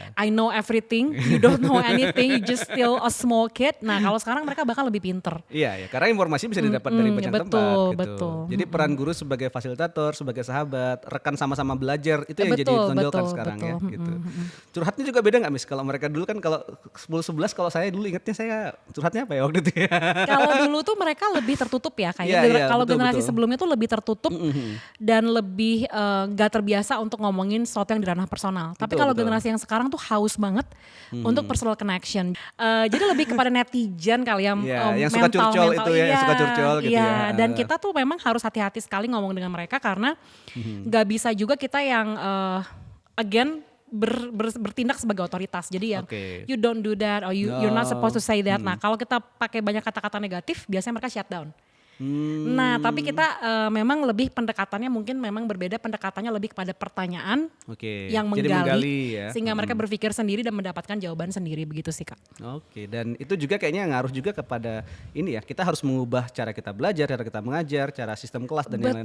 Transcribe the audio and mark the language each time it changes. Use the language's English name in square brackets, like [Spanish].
[English] I know everything, you don't know anything, you just still a small kid. [Indonesian] Nah kalau sekarang mereka bakal lebih pinter. Iya, karena informasi bisa didapat dari banyak tempat gitu. Betul. Jadi peran guru sebagai fasilitator, sebagai sahabat, rekan sama-sama belajar, itu yang jadi ditonjolkan sekarang ya. Gitu. Curhatnya juga beda gak Miss? Kalau mereka dulu kan kalau 10-11, kalau saya dulu ingatnya saya curhatnya apa ya waktu itu ya? Kalau dulu tuh mereka lebih tertutup ya kayaknya. Kalau generasi sebelumnya tuh lebih tertutup. Dan lebih gak terbiasa untuk ngomongin sesuatu yang di ranah personal. Tapi kalau generasi yang sekarang tuh haus banget untuk personal connection. Jadi lebih kepada netizen kali ya. Yang suka curcol itu ya, yang suka curcol gitu ya. Dan kita tuh memang harus hati-hati sekali ngomong dengan mereka karena gak bisa juga kita yang again bertindak sebagai otoritas. Jadi yang [English] you don't do that or you're not supposed to say that. [Indonesian] Nah kalau kita pakai banyak kata-kata negatif biasanya mereka [English] shut down. [Indonesian] Nah tapi kita memang lebih pendekatannya mungkin memang berbeda, pendekatannya lebih kepada pertanyaan yang menggali ya. Sehingga mereka berpikir sendiri dan mendapatkan jawaban sendiri, begitu sih Kak. Dan itu juga kayaknya ngaruh juga kepada ini ya, kita harus mengubah cara kita belajar, cara kita mengajar, cara sistem kelas dan yang lain-lain.